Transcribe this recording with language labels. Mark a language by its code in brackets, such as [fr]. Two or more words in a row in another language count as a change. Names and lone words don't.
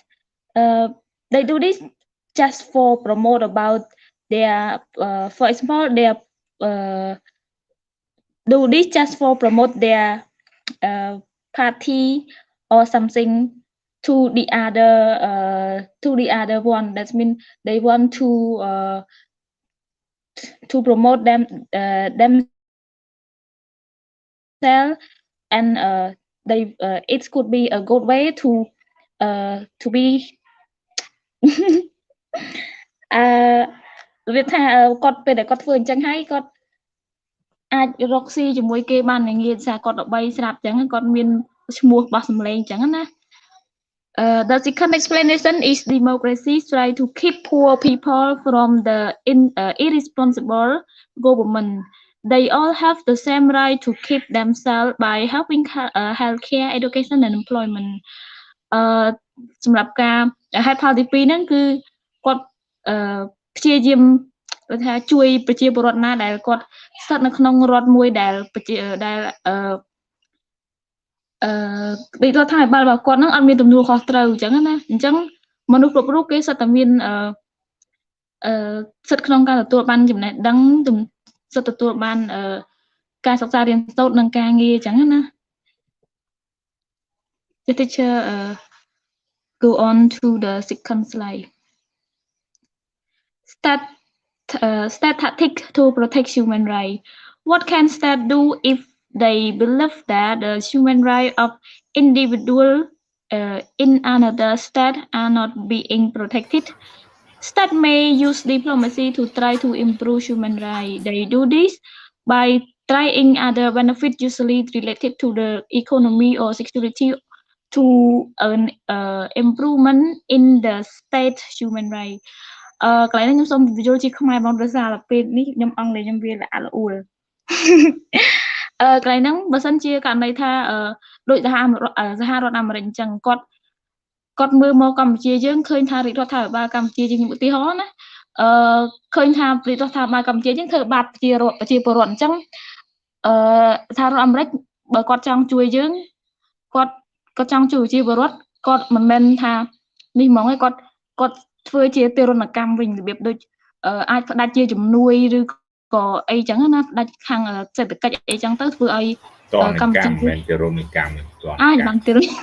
[en] They do this just for promote about their, for example, their do this just for promote their party or something to the other one. That means they want to promote themselves, and they it could be a good way to be [km] វាថាគាត់ពេលដែលគាត់ធ្វើអញ្ចឹងហើយគាត់អាចរកស៊ីជាមួយគេបានងាយៗគាត់ល្បីស្រាប់អញ្ចឹងគាត់មានឈ្មោះបោះសម្លេងអញ្ចឹងណា [en] The second explanation is democracy try to keep poor people from the irresponsible government. They all have the same right to keep themselves by having healthcare, education and employment. [km] សម្រាប់ការហេតុផលទី2ហ្នឹងគឺគាត់ព្យាយាមថាជួយប្រជាពលរដ្ឋណាដែលគាត់ស្ថិតនៅក្នុងរដ្ឋមួយដែលរដ្ឋាភិបាលរបស់គាត់ហ្នឹងអត់មានទំនួលខុសត្រូវអញ្ចឹងណាអញ្ចឹងមនុស្សគ្រប់រូបគេសិតតែមាន សិទ្ធិក្នុងការទទួលបានចំណេះដឹងសិទ្ធិទទួលបានការសិក្សារៀនសូត្រនិងការងារអញ្ចឹងណា [en] The teacher go on to the second slide. Static to protect human rights. What can state do if they believe that the human rights of individual in another state are not being protected? State may use diplomacy to try to improve human rights. They do this by trying other benefits usually related to the economy or security to an improvement in the state human rights. [km] កន្លែងនេះខ្ញុំសូមបញ្យល់ជាខ្មែរបងដោយសារពេលនេះខ្ញុំអង់គ្លេសខ្ញុំវាល្អល្អួលកន្លែងហ្នឹងបើសិនជាករណីថាដូចសហរដ្ឋអាមេរិកអញ្ចឹងគាត់មើលមកកម្ពុជាយើងឃើញថា រាជរដ្ឋាភិបាលកម្ពុជាយើងឧទាហរណ៍ណាឃើញថារាជរដ្ឋាភិបាលកម្ពុជាយើងធ្វើបាបប្រជាពលរដ្ឋអញ្ចឹងសហរដ្ឋអាមេរិកបើគាត់ចង់ជួយយើងគាត់ចង់ជួយប្រជាពលរដ្ឋគាត់មិនមែនថានេះហ្មងឯងគាត់ធ្វើជាទរណកម្មវិញរបៀបដូចអាចផ្ដាច់ជាជំនួយឬក៏អីចឹងណាផ្ដាច់ខាងសេដ្ឋកិច្ចអីចឹងទៅធ្វើឲ្យកម្ពុជាមិនទរណកម្មអាចបានទរ